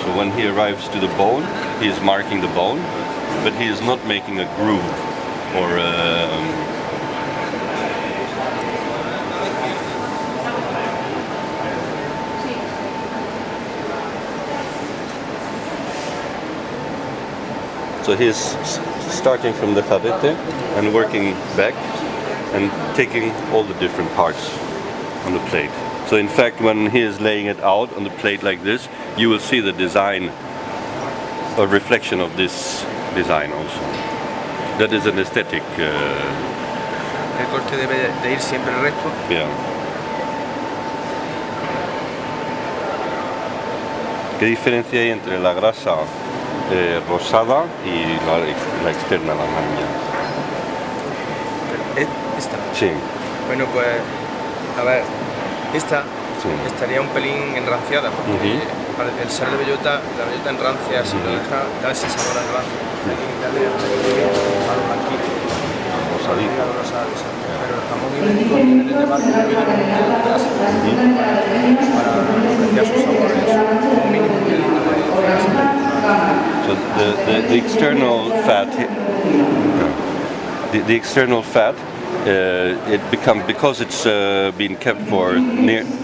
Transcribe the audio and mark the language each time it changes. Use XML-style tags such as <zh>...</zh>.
<en>So when he arrives to the bone, he is marking the bone, but he is not making a groove or so he's starting from the jarrete and working back and taking all the different parts on the plate. So in fact, when he is laying it out on the plate like this, you will see the design, a reflection of this design also. That is an aesthetic.</en> <es>El corte debe de ir siempre recto.</es> <en>Yeah.</en> <es>¿Qué diferencia hay entre la grasa rosada y la externa, la amarilla? Esta. Sí. Bueno, pues, a ver, esta Sí. estaría un pelín enranciada, porque el ser de bellota, la bellota enrancia, si lo deja, da ese sabor al rancio. Hay que quitarle a lo blanquito. Rosadito. A lo rosado, exacto. Pero el jamón ibérico tiene que llevar un mínimo de grasa para apreciar sus sabores, un mínimo de grasa.</es> <en>So the external fat, the external fat, it becomes, because it's been kept for near.</en>